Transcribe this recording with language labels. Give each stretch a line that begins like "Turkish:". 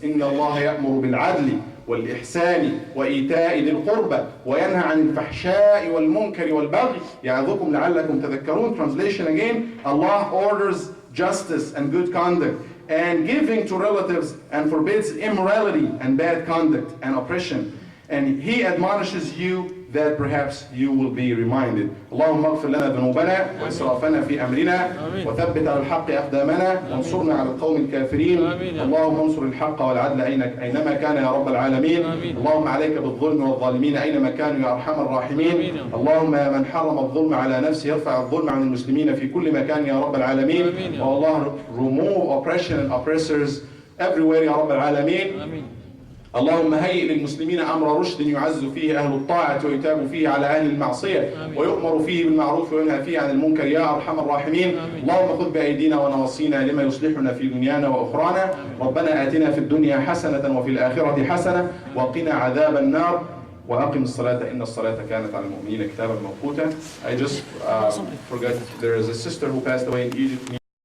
Arabic: إِنَّ اللَّهَ يَأْمُرُ بِالْعَدْلِ وَالْإِحْسَانِ وَإِيتَاءِ ذِي الْقُرْبَى وَيَنْهَى عَنِ الْفَحْشَاءِ وَالْمُنْكَرِ وَالْبَغْيِ يَعِظُكُمْ لَعَلَّكُمْ تَذَكَّرُونَ.
English: Translation again, Allah orders justice and good conduct and giving to relatives, and forbids immorality and bad conduct and oppression. And He admonishes you that perhaps you will be reminded.
Arabic: اللهم اغفر لنا ذنوبنا وإسرافنا في أمرنا وثبت على الحق أقدامنا وانصرنا على القوم الكافرين. اللهم انصر الحق والعدل أينما كان يا رب العالمين. اللهم عليك بالظلم والظالمين أينما كانوا يا أرحم الراحمين. اللهم يا من حرم الظلم على نفسه يرفع الظلم عن المسلمين في كل مكان يا رب العالمين.
English: Oh Allah, remove oppression and oppressors everywhere
Arabic: يا رب العالمين. اللهم هيئ للمسلمين أمر رشد يعز فيه أهل الطاعة ويتاب فيه على أهل المعصية ويؤمر فيه بالمعروف وينهى فيه عن المنكر يا أرحم الراحمين. اللهم خذ بأيدينا ونواصينا لما يصلحنا في دنيانا وأخرانا. ربنا آتنا في الدنيا حسنة وفي الآخرة حسنة وقنا عذاب النار وأقم الصلاة إن الصلاة كانت على المؤمنين كتابا موقوتا.
English: I just forgot there is a sister who passed away in Egypt.